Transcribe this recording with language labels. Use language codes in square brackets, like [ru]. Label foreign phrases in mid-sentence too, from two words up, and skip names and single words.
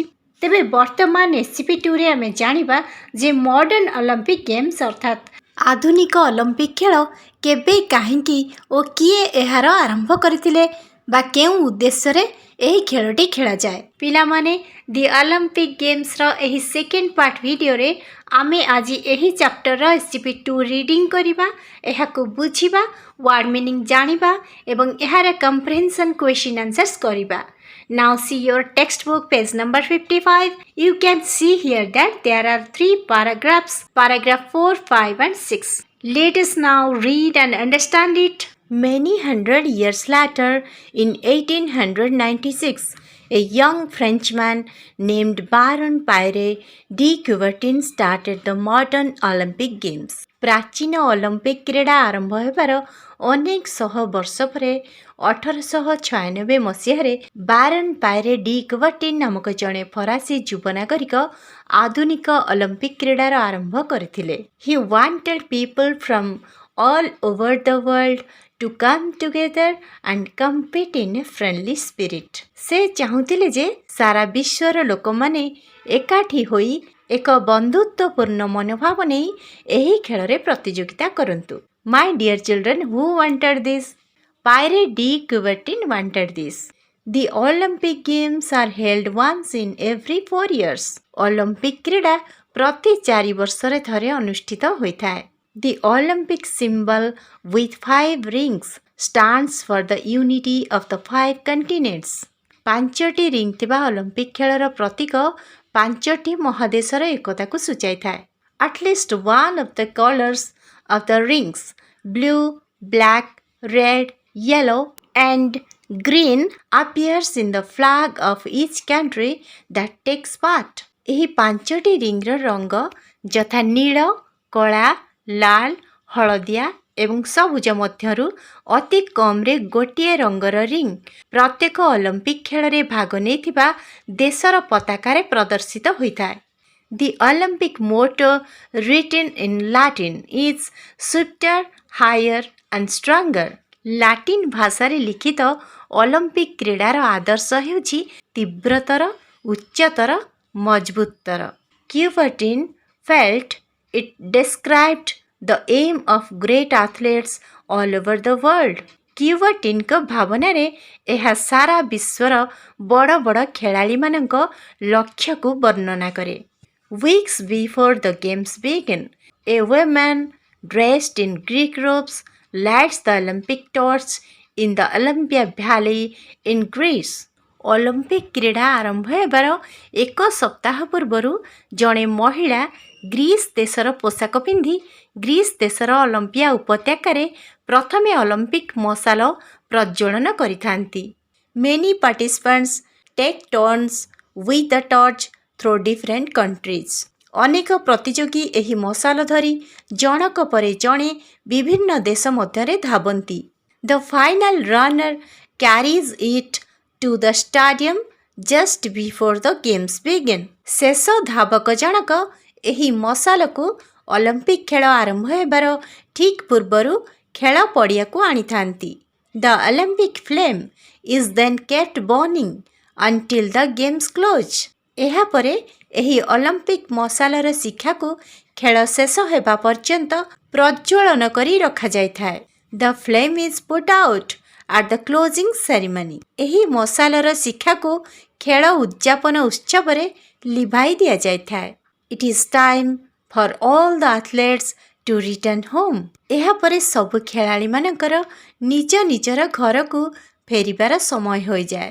[or] ତେବେ ବର୍ତ୍ତମାନ SGP 2ରେ ଆମେ ଜାଣିବା ଯେ [en] modern Olympic Games [or] ଅର୍ଥାତ୍ ଆଧୁନିକ ଅଲମ୍ପିକ ଖେଳ କେବେ କାହିଁକି ଓ କିଏ ଏହାର ଆରମ୍ଭ କରିଥିଲେ ବା କେଉଁ ଉଦ୍ଦେଶ୍ୟରେ ଏହି ଖେଳଟି ଖେଳାଯାଏ। ପିଲାମାନେ ଦି ଅଲମ୍ପିକ ଗେମ୍ସର ଏହି [en] second part video [or] ଆମେ ଆଜି ଏହି ଚାପ୍ଟରର SGP 2 ରିଡ଼ିଂ କରିବା, ଏହାକୁ ବୁଝିବା, [en] word meaning [or] ଜାଣିବା ଏବଂ ଏହାର [en] comprehension question answers [or] କରିବା। [en] Now see your textbook page number 55. You can see here that there are 3 paragraphs, paragraph 4, 5 and 6. Let us now read and understand it. Many hundred years later, in 1896, a young Frenchman named Baron Pierre de Coubertin started the modern Olympic Games. [or] ପ୍ରାଚୀନ ଅଲମ୍ପିକ କ୍ରୀଡ଼ା ଆରମ୍ଭ ହେବାର ଅନେକ ଶହ ବର୍ଷ ପରେ 1896 ମସିହାରେ ବାରନ୍ ପାୟରେ ଡି କୁବର୍ଟିନ୍ ନାମକ ଜଣେ ଫରାସୀ ଯୁବ ନାଗରିକ ଆଧୁନିକ ଅଲମ୍ପିକ କ୍ରୀଡ଼ାର ଆରମ୍ଭ କରିଥିଲେ। [en] He wanted people from all over the world to come together and compete in a friendly spirit. [or] ସେ ଚାହୁଁଥିଲେ ଯେ ସାରା ବିଶ୍ୱର ଲୋକମାନେ ଏକାଠି ହୋଇ ଏକ ବନ୍ଧୁତ୍ୱପୂର୍ଣ୍ଣ ମନୋଭାବ ନେଇ ଏହି ଖେଳରେ ପ୍ରତିଯୋଗିତା କରନ୍ତୁ। [en] My dear children, who wanted this? Pierre de Coubertin wanted this. The Olympic Games are held once in every 4 years. [or] ଅଲମ୍ପିକ କ୍ରୀଡ଼ା ପ୍ରତି 4 ବର୍ଷରେ ଥରେ ଅନୁଷ୍ଠିତ ହୋଇଥାଏ। [en] The Olympic symbol with 5 rings stands for the unity of the 5 continents. [or] 5ଟି ରିଙ୍ଗ ଥିବା ଅଲମ୍ପିକ ଖେଳର ପ୍ରତୀକ 5ଟି ମହାଦେଶର ଏକତାକୁ ସୂଚାଇଥାଏ। [en] At least one of the colors of the rings, blue, black, red, yellow and green, appears in the flag of each country that takes part. [or] ଏହି 5ଟି ରିଙ୍ଗର ରଙ୍ଗ ଯଥା ନୀଳ, କଳା, ଲାଲ, ହଳଦିଆ ଏବଂ ସବୁଜ ମଧ୍ୟରୁ ଅତି କମ୍ରେ ଗୋଟିଏ ରଙ୍ଗର ରିଙ୍ଗ ପ୍ରତ୍ୟେକ ଅଲମ୍ପିକ ଖେଳରେ ଭାଗ ନେଇଥିବା ଦେଶର ପତାକାରେ ପ୍ରଦର୍ଶିତ ହୋଇଥାଏ। [en] The Olympic motto, written in Latin, is swifter, higher and stronger. [or] ଲାଟିନ୍ ଭାଷାରେ ଲିଖିତ ଅଲମ୍ପିକ କ୍ରୀଡ଼ାର ଆଦର୍ଶ ହେଉଛି ତୀବ୍ରତର, ଉଚ୍ଚତର, ମଜବୁତତର। [en] Coubertin felt it described the aim of great athletes all over the world. [or] କ୍ୟୁବର୍ଟିନ୍ଙ୍କ ଭାବନାରେ ଏହା ସାରା ବିଶ୍ୱର ବଡ଼ ବଡ଼ ଖେଳାଳିମାନଙ୍କ ଲକ୍ଷ୍ୟକୁ ବର୍ଣ୍ଣନା କରେ। [en] Weeks before the games began, a woman dressed in Greek robes lights the Olympic torch in the Olympia Valley in Greece. [or] ଅଲମ୍ପିକ କ୍ରୀଡ଼ା ଆରମ୍ଭ ହେବାର 1 ସପ୍ତାହ ପୂର୍ବରୁ ଜଣେ ମହିଳା ଗ୍ରୀସ୍ ଦେଶର ପୋଷାକ ପିନ୍ଧି ଗ୍ରୀସ୍ ଦେଶର ଅଲମ୍ପିଆ ଉପତ୍ୟକାରେ ପ୍ରଥମେ ଅଲମ୍ପିକ ମଶାଲ ପ୍ରଜ୍ୱଳନ କରିଥାନ୍ତି। [en] Many participants take turns with the torch through different countries. [or] ଅନେକ ପ୍ରତିଯୋଗୀ ଏହି ମଶାଲ ଧରି ଜଣକ ପରେ ଜଣେ ବିଭିନ୍ନ ଦେଶ ମଧ୍ୟରେ ଧାବନ୍ତି। [en] The final runner carries it to the stadium just before the games begin. [or] ଶେଷ ଧାବକ ଜଣକ ଏହି ମଶାଲକୁ ଅଲମ୍ପିକ ଖେଳ ଆରମ୍ଭ ହେବାର ଠିକ୍ ପୂର୍ବରୁ ଖେଳ ପଡ଼ିଆକୁ ଆଣିଥାନ୍ତି। [en] The Olympic flame is then kept burning until the games close. [or] ଏହାପରେ ଏହି ଅଲମ୍ପିକ ମଶାଲର ଶିଖାକୁ ଖେଳ ଶେଷ ହେବା ପର୍ଯ୍ୟନ୍ତ ପ୍ରଜ୍ୱଳନ କରି ରଖାଯାଇଥାଏ। [en] The flame is put out at the closing ceremony. [or] ଏହି ମଶାଲର ଶିଖାକୁ ଖେଳ ଉଦ୍ଯାପନ ଉତ୍ସବରେ ଲିଭାଇ ଦିଆଯାଇଥାଏ। [en] It is time for all the athletes to return home. [or] ଏହାପରେ ସବୁ ଖେଳାଳିମାନଙ୍କର ନିଜ ନିଜର ଘରକୁ ଫେରିବାର ସମୟ ହୋଇଯାଏ।